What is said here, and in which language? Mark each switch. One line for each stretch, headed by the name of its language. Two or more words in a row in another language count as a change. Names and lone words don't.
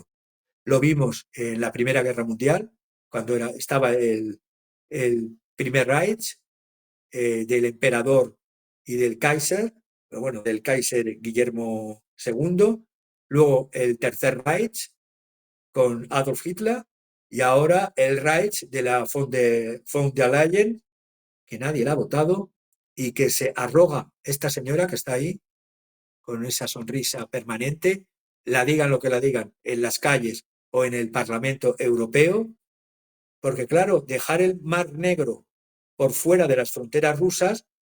Spanish: Lo vimos en la Primera Guerra Mundial, cuando estaba el Primer Reich, del emperador y del Kaiser, pero bueno, del Kaiser Guillermo II, luego el Tercer Reich con Adolf Hitler y ahora el Reich de la von der Leyen, que nadie la ha votado y que se arroga esta señora que está ahí con esa sonrisa permanente, la digan lo que la digan en las calles o en el Parlamento Europeo, porque claro, dejar el Mar Negro por fuera de las fronteras rusas